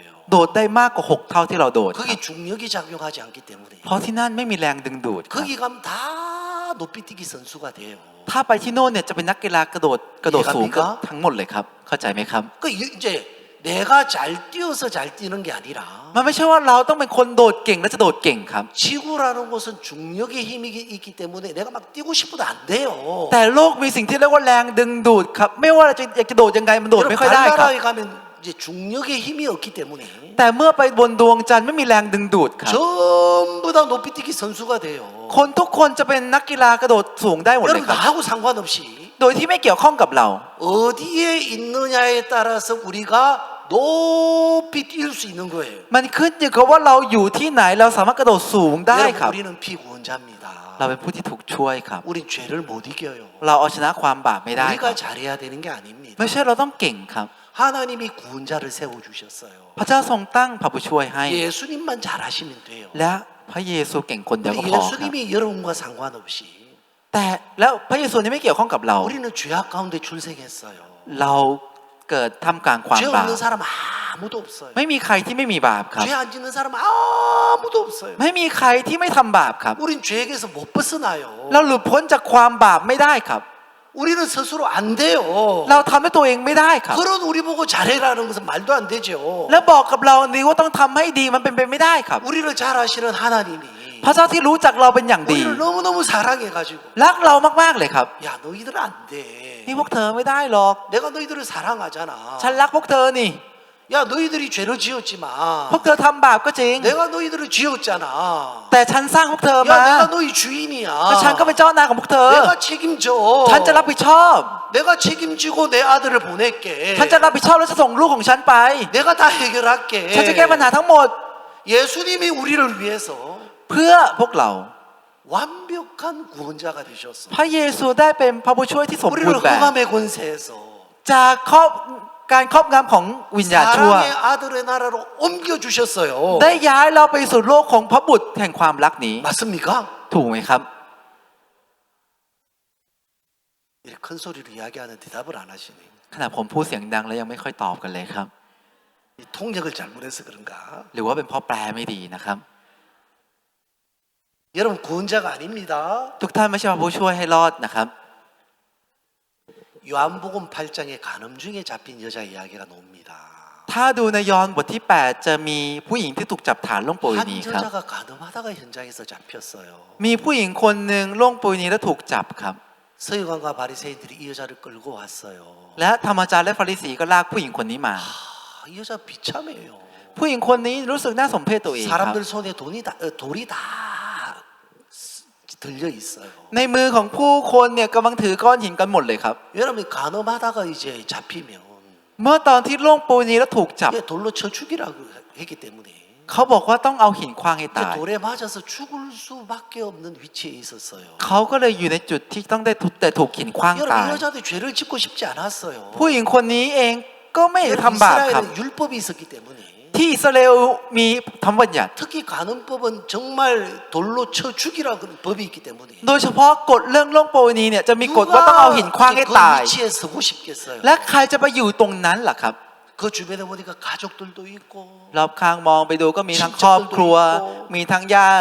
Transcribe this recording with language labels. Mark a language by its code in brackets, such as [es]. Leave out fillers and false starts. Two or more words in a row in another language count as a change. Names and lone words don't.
[th] โดดได้มากกว่า6 เท่าที่เราโดดครับ [ko] 거기 중력이 작용하지 않기 때문에 [th] เพราะที่นั่นไม่มีแรงดึงดูดครับ [ko] 거기 가면 다 높이뛰기 선수가 돼요. [th] ถ้าไปที่โน่นเนี่ยจะเป็นนักกีฬากระโดดสูงกันทั้งหมดเลยครับเข้าใจไหมครับ [ko] 그 이제 내가 잘 뛰어서 잘 뛰는 게 아니라 [th] มันไม่ใช่ว่าเราต้องเป็นคนโดดเก่งและจะโดดเก่งครับ [ko] 지구라는 곳은 중력의 힘이 있기 때문에 내가 막 뛰고 싶어도 안 돼요. [th] แต่โลกมีสิ่งที่เรียกว่าแรงดึงดูดครับไม่ว่าเราจะอยากจะโดดยังไงมันโดด [ko] 여러분 [th] ไม่ค่อยได้ครับ [ko] 달나라에 가면 이제 중력의 힘이 없기 때문에 [th] แต่เมื่อไปบนดวงจันทร์ไม่มีแรงดึงดูดครับ [ko] 전부 다 높이뛰기 선수가 돼요. [th] คนทุกคนจะเป็นนักกีฬากระโดดสูงได้หมดเลย [ko] 여러분 [th] ครับ [ko] 나하고 상관없이 [th] โดยที่ไม่เกี่ยวข้องกับเรา [ko] 어디에 있느냐에 따라서 우리가 높이 뛸 수 있는 거예요. [th] มันขึ้นอยู่กับว่าเราอยู่ที่ไหนเราสามารถกระโดดสูงได้ค [ko] 여러분 [th] รับ [ko] 우리는 피구원자입니다. [th] เราเป็นผู้ที่ถูกช่วยครับ [ko] 우린 죄를 못 이겨요. [th] เราเอาชนะความบาปไม่ได้ค [ko] 우리가 [th] รับ [ko] 잘해야 되는 게 아닙니다. [th] ไม่ใช่เราต้องเก่งครับ [ko] 하나님이 구원자를 세워 주셨어요. [th] พระเจ้าทรงตั้งพระผู้ช่วยให้ [ko] 예수님만 잘하시면 돼요. [th] และพระเยซูเก่งคนเดียวก็ [ko] 근데 [th] พอครับ [ko] 예수님이 여러분과 상관없이 [th] แต่แล้วพระเยซูนี่ไม่เกี่ยวข้องกับเรา [ko] 우리는 죄악 가운데 출생했어요. [th] เราเกิดท่ามกลางความ [ko] 죄 [th] บาป [ko] 없는 사람 아무도 없어요. [th] ไม่มีใครที่ไม่มีบาปครับ [ko] 죄 안 짓는 사람 아무도 없어요. [th] ไม่มีใครที่ไม่ทำบาปครับ [ko] 우린 죄에게서 못 벗어나요. [th] เราหลุดพ้นจากความบาปไม่ได้ครับ [ko] 우리는 스스로 안 돼요. [th] เราทำด้วยตัวเองไม่ได้ครับ [ko] 그런 우리 보고 잘해라는 것은 말도 안 되죠. [th] แล้วบอกกับเรานี้ว่าต้องทำให้ดีมันเป็นไปไม่ได้ครับ [ko] 우리를 잘 아시는 하나님이 [th] พระเจ้าที่รู้จักเราเป็นอย่างดี [ko] 우리를 너무너무 사랑해가지고 [th] รักเรามากๆเลยครับ [ko] 야 너희들은 안 돼. [th] นี่พวกเธอไม่ได้หรอก [ko] 내가 너희들을 사랑하잖아. [th] ฉันรักพวกเธอนี่ [ko] 야 너희들이 죄를 지었지만 [th] พวกเธอทำบาปก็จริง [ko] 내가 너희들을 지었잖아. [th] แต่ฉันสร้างพวกเธอ [ko] 야 [th] มา [ko] 내가 너희 주인이야. [th] แล้วฉันก็เป็นเจ้านายของพวกเธอ [ko] 내가 책임져. [th] ฉันจะรับผิดชอบ [ko] 내가 책임지고 내 아들을 보낼게. [th] ฉันจะรับผิดชอบและจะส่งลูกของฉันไป [ko] 내가 다 해결할게. [th] ฉันจะแก้ปัญหาทั้งหมด [ko] 예수님이 우리를 위해서 [th] เพื่อพวกเรา [ko] 완벽한 구원자가 되셨어. [th] พระเยซูได้เป็นพระผู้ช่วยที่สมบูร [ko] 우리를 [th] ณ์แบบ [ko] 흑암의 권세에서 [th] จากการครอบงำของวิญญาณชั่ว [ko] 사랑의 아들의 나라로 옮겨 주셨어요. [th] ได้ย้ายเราไปสู่โลกของพระบุตรแห่งความรักนี้ [ko] 맞습니까? [th] ถูกไหมครับ [ko] 이렇게 큰 소리로 이야기하는 대답을 안 하시네. [th] ขณะผมพูดเสียงดังแล้วยังไม่ค่อยตอบกันเลยครับ [ko] 이 통역을 잘못해서 그런가? [th] หรือว่าเป็นเพราะแปลไม่ดีนะครับ [ko] 여러분 구원자가 아닙니다. [th] ทุกท่านไม่ใช่พระผู้ช่วยให้รอดนะครับ [ko] 요한복음 8장에 간음 중에 잡힌 여자 이야기가 나옵니다. [th] ถ้าดูในยอห์นบทที่ 8 จะมีผู้หญิงที่ถูกจับฐานล่วงประเว [ko] 한 [th] ณีครับ [ko] 여자가 간음하다가 현장에서 잡혔어요. [th] มีผู้หญิงคนหนึ่งล่วงประเวณีและถูกจับครับ [ko] 서기관과 바리새인들이 이 여자를 끌고 왔어요. [th] และธรรมจารย์และฟาริสีก็ลากผู้หญิงคนนี้มา [ko] 이 여자 비참해요. [th] ผู้หญิงคนนี้รู้สึกน่าสมเพชตัวเองครับ [ko] 사람들 손에 돌이 다 들려 있어요. [th] ในมือของผู้คนเนี่ยกำลังถือก้อนหินกันหมดเลยครับ [ko] 여러분 간음하다가 이제 잡히면 [th] เมื่อตอนที่ล่วงประเวณีแล้วถูกจับ [ko] 이게 돌로 쳐 죽이라고 했기 때문에 [th] เขาบอกว่าต้องเอาหินขว้างให้ตาย [ko] 돌에 맞아서 죽을 수밖에 없는 위치에 있었어요. [th] เขาก็เลยอยู่ในจุดที่ต้องได้ถูกหินขว้าง [ko] 여러분 [th] ตาย [ko] 이 여자도 죄를 짓고 싶지 않았어요. [th] ผู้หญิงคนนี้เองก็ไม่ได้ [ko] 여러분 [th] ทำบาปครับ [ko] 이스라엘에 율법이 있었기 때문에 [th] ที่อิสราเอลมีธรรมบัญญัติ [ko] 특히 간음법은 정말 돌로 쳐 죽이라는 법이 있기 때문에 [th] โดยเฉพาะกฎเรื่องล่วงประเวณีเนี่ยจะมีกฎว่าต้องเอาหินขว้างให้ [ko] 그 [th] ตาย [ko] 위치에 서고 싶겠어요. [th] และใครจะไปอยู่ตรงนั้นล่ะครับ [ko] 그 주변에 보니까 가족들도 있고 [th] รอบข้างมองไปดูก็มีทั้งครอบครัว มีทั้งญาติ